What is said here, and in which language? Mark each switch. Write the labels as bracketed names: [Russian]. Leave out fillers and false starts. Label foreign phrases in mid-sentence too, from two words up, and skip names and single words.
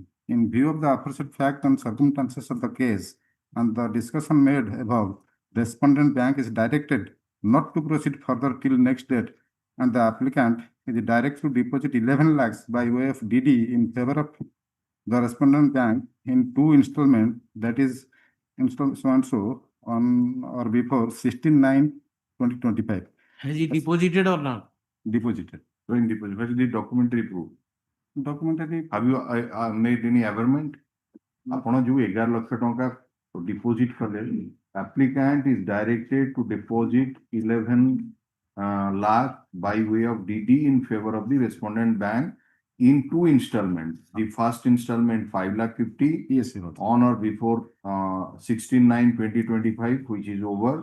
[English] In view of the aforesaid fact and circumstances of the case and the discussion made above, respondent bank is directed not to proceed further till next date, and the applicant is directed to deposit 11 lakhs by way of DD in favor of the respondent bank in 2 installments, that is installment so and so on or before 16/9/2025. Has he deposited or not? Deposited. When deposit, what is the documentary proof? Documentary. Have you made any averment? [Odia] ଆପଣ ଯୋଉ 11 ଲକ୍ଷ ଟଙ୍କା deposit କଲେ, [English] applicant is directed to deposit 11 lakh by way of DD in favor of the respondent bank in two installments. The first installment 5,50,000 Yes, Your Honor. on or before 16/9/2025, which is over.